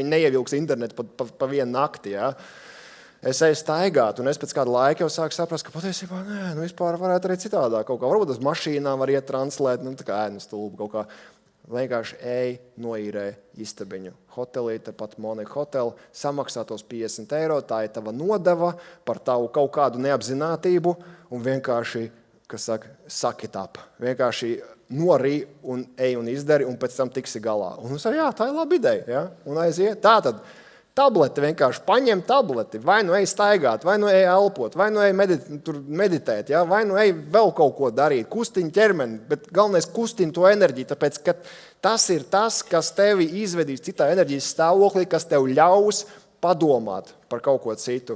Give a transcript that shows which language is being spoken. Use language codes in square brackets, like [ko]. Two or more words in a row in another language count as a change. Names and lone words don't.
[lv] Viņi neievilks internetu pa vienu nakti, ja? Es eju staigāt, un es pēc kāda laika jau sāku saprast, ka patiesībā vispār varētu arī citādāk. Kaut kā varbūt uz mašīnā var iet translēt, tā kā stulbi kaut kā. Vienkārši noīrē istabiņu hotelī, tepat Monika hoteli, samaksā tos 50 €, tā ir tava nodeva par tavu kaut kādu neapzinātību, un vienkārši, [en] suck it up. [lv] Vienkārši norī un ej un izdari, un pēc tam tiksi galā. Un es arī, tā ir laba ideja, ja? Un aiziet. Tātad, tableti vienkārši paņem tableti, vai ej staigāt, vai ej elpot, vai ej meditēt, ja? Vai ej vēl kaut ko darīt, kustiņ ķermeni, bet galvenais kustiņ to enerģiju, tāpēc, ka tas ir tas, kas tevi izvedīs citā enerģijas stāvoklī, kas tev ļaus padomāt par kaut ko citu.